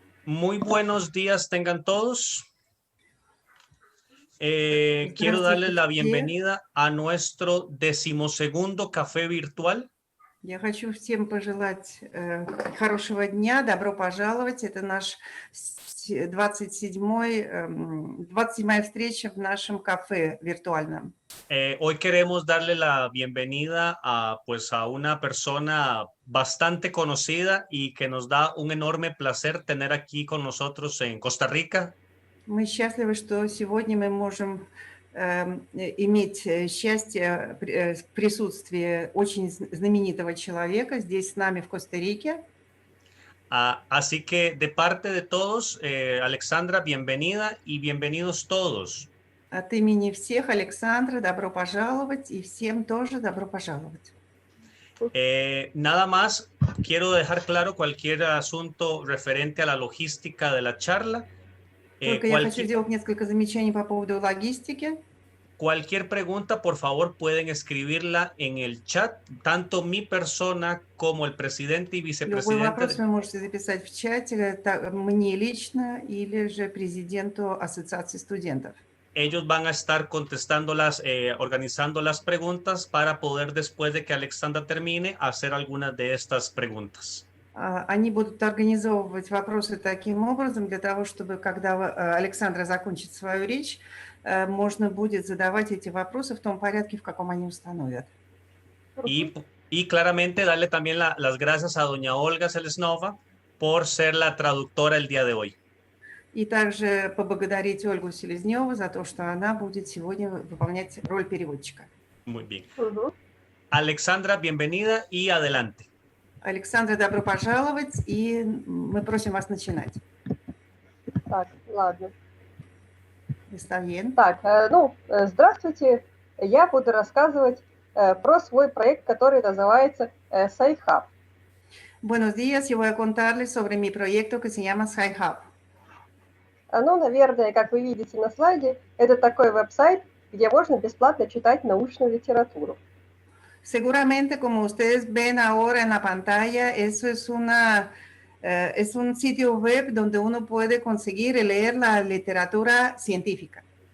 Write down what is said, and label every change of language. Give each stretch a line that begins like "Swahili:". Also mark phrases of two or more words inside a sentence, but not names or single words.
Spanish: Muy buenos días tengan todos. Quiero darles la bienvenida a nuestro 12º café virtual.
Russian: Я хочу всем пожелать хорошего дня, добро пожаловать. Это наш 27-я встреча в нашем кафе виртуальном.
Spanish: Hoy queremos darle la bienvenida a una persona bastante conocida y que nos da un enorme placer tener aquí con nosotros en Costa Rica.
Russian: Мы счастливы, что сегодня мы можем иметь счастье присутствия очень знаменитого человека здесь с нами в Коста-Рике.
Spanish: Así que de parte de todos, Alexandra, bienvenida y bienvenidos todos.
Russian: От имени всех, Александра, добро пожаловать, и всем тоже добро пожаловать.
Spanish: Nada más, quiero dejar claro cualquier asunto referente a la logística de la charla.
Russian: Только я хочу сделать несколько замечаний по поводу логистики.
Spanish: Cualquier pregunta, por favor, pueden escribirla en el chat, tanto mi persona como el presidente y vicepresidente.
Russian: Любой вопрос вы можете записать в чате, мне лично или же президенту Ассоциации студентов.
Spanish: Ellos van a estar contestándolas, organizando las preguntas para poder, después de que Alexandra termine, hacer algunas de estas preguntas.
Russian: Они будут организовывать вопросы таким образом, для того, чтобы, когда Александра закончит свою речь, можно будет задавать эти вопросы в том порядке, в каком они установят.
Spanish: Y claramente darle también las gracias a doña Olga Selesnova por ser la traductora el día de hoy.
Russian: И также поблагодарить Ольгу Селезневу за то, что она будет сегодня выполнять роль переводчика.
Spanish: Muy bien. Alexandra, bienvenida y adelante.
Russian: Александра, добро пожаловать, и мы просим вас начинать. Так, ладно.
Spanish: Está bien.
Russian: Так, здравствуйте. Я буду рассказывать про свой проект, который называется SciHub.
Spanish: Buenos días, yo voy a contarles sobre mi proyecto que se llama SciHub.
Russian: Наверное, как вы видите на слайде, это такой веб-сайт, где можно бесплатно читать научную литературу.
Spanish: Seguramente, como ustedes ven ahora en la pantalla, eso es un sitio web donde uno puede conseguir y leer la literatura científica.